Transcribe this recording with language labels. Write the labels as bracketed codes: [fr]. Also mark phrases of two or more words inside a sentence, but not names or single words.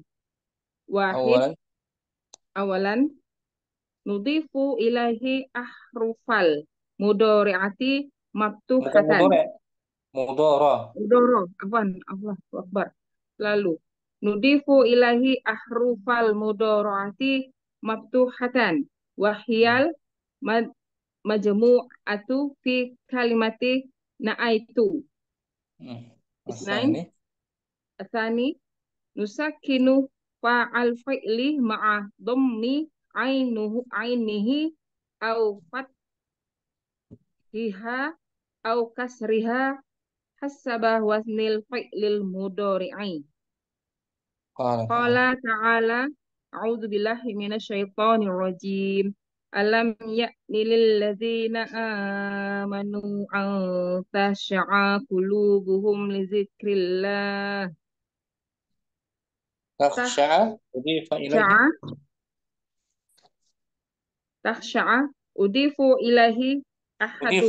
[ar] واحد أولا نضيف إليه أحرف المضارعة [id] Bukan [ar] maftuhatan. mudhara. الله أكبر. Lalu نضيف إليه أحرف المضارعة مفتوحة وهي المجموعة في كلمة نأيت. اثنان ثانيا نسكن فاء الفعل مع ضم عينه أو فتحها أو كسرها حسب وزن الفعل المضارع. قال تعالى أعوذ بالله من الشيطان الرجيم. ألم يأن للذين آمنوا أن تخشع قلوبهم لذكر الله. تخشع أضيف إليه. تخشع أضيف إليه أحد